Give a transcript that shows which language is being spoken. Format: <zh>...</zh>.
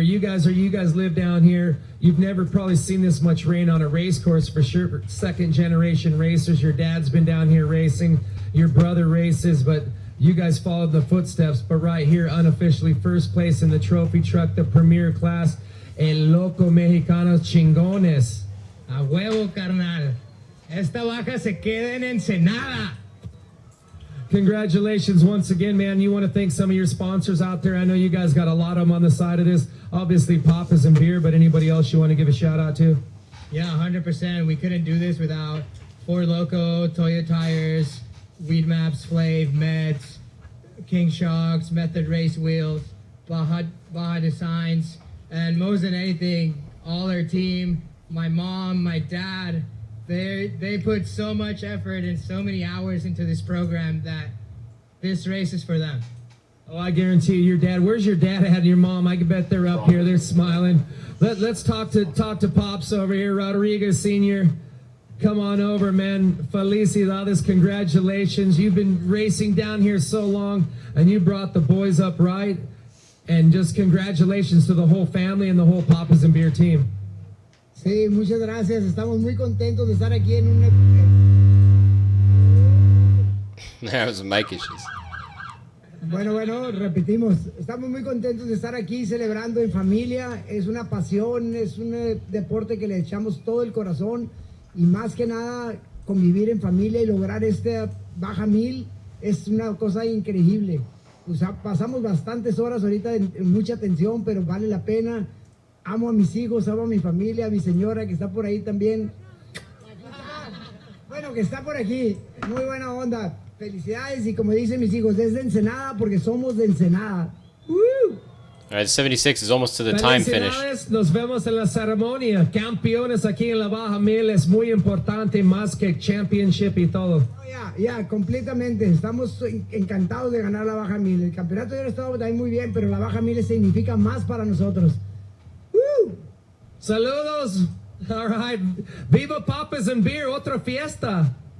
<en>You guys live down here. You've never probably seen this much rain on a race course for sure. For second generation racers. Your dad's been down here racing. Your brother races, but you guys followed the footsteps. But right here, unofficially first place in the trophy truck, the premier class.</en> <es>El Loco Mexicanos Chingones. A huevo, carnal. Esta baja se queda en Ensenada.</es> <en>Congratulations once again, man. You want to thank some of your sponsors out there. I know you guys got a lot of them on the side of this. Obviously, Papa's and beer, but anybody else you want to give a shout out to? Yeah, 100%. We couldn't do this without Ford Loco, Toyo Tires, Weed Maps, Flav, Meds, King Shocks, Method Race Wheels, Baja Designs, and most than anything, all our team, my mom, my dad, they put so much effort and so many hours into this program that this race is for them. Oh, I guarantee you, your dad. Where's your dad at and your mom? I can bet they're up here. They're smiling. Let's talk to Pops over here. Rodriguez Senior, come on over, man. Felicidades, congratulations. You've been racing down here so long, and you brought the boys up right. And just congratulations to the whole family and the whole Papas and Beer team.</en> <es>Sí, muchas gracias. Estamos muy contentos de estar aquí en un...</es> <en>That was mic issues.</en> <es>Bueno, repetimos. Estamos muy contentos de estar aquí celebrando en familia. Es una pasión, es un deporte que le echamos todo el corazón. Y más que nada, convivir en familia y lograr este Baja 1000 es una cosa increíble. O sea, pasamos bastantes horas ahorita en mucha tensión, pero vale la pena. Amo a mis hijos, amo a mi familia, a mi señora que está por ahí también. Bueno, que está por aquí. Muy buena onda. Felicidades y como dicen mis hijos, es de Ensenada porque somos de Ensenada. ¡Woo!</es> <en>All right, 76 is almost to the time finish.</en> <es>Nos vemos en la ceremonia. Campeones aquí en la Baja 1000 es muy importante, más que championship y todo. Ya, completamente. Estamos encantados de ganar la Baja 1000. El campeonato ya lo estaba también muy bien, pero la Baja 1000 significa más para nosotros. ¡Woo! Saludos.</es> <en>All right.</en> <es>Viva Papas and Beer, otra fiesta.</es>